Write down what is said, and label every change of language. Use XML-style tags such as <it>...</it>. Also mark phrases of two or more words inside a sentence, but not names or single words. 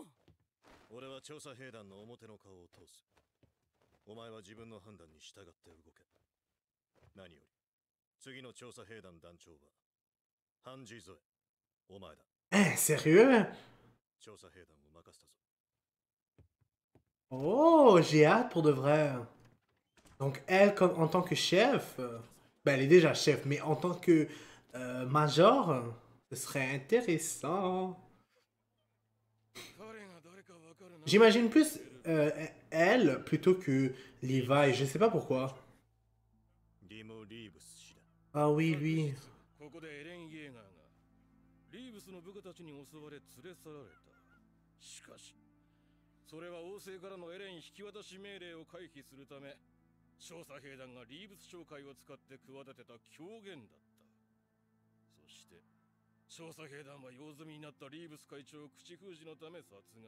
<ja>俺は調査兵団の表の顔を通す。お前は自分の判断に従って動け。何より次の調査兵団団長はハンジ・ゾエ、お前だ。</ja> <fr>Hein, sérieux?</fr> <ja>調査兵団を任せたぞ。</ja> <fr>Oh, j'ai hâte pour de vrai. Donc elle, comme, en tant que chef, ben elle est déjà chef, mais en tant que major, ce serait intéressant. J'imagine plus elle plutôt que Levi, je sais pas pourquoi. Ah oui, lui.</fr> <ja>ここでエレン・イェーガーがリーブスの部下たちに襲われ連れ去られた。しかしそれは王政からのエレン引き渡し命令を回避するため、調査兵団がリーブス商会を使って企てた狂言だった。そして調査兵団は用済みになったリーブス会長を口封じのため殺害。</ja>